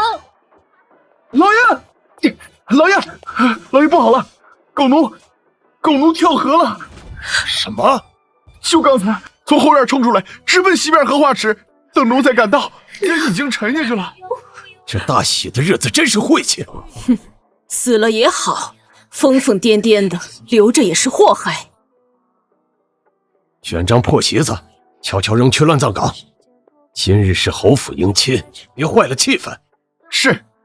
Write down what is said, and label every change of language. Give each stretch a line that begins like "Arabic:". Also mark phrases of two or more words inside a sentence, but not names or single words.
Chinese: 老爺，老爺不好了，狗奴跳河了！什麼？就剛才從後院衝出來，直奔西邊荷花池，等奴才趕到，人已經沉下去了。這大喜的日子真是晦氣。哼，死了也好，瘋瘋癲癲的，留着也是禍害。選張破席子，悄悄扔去亂葬崗。今日是侯府迎親，別壞了氣氛。是。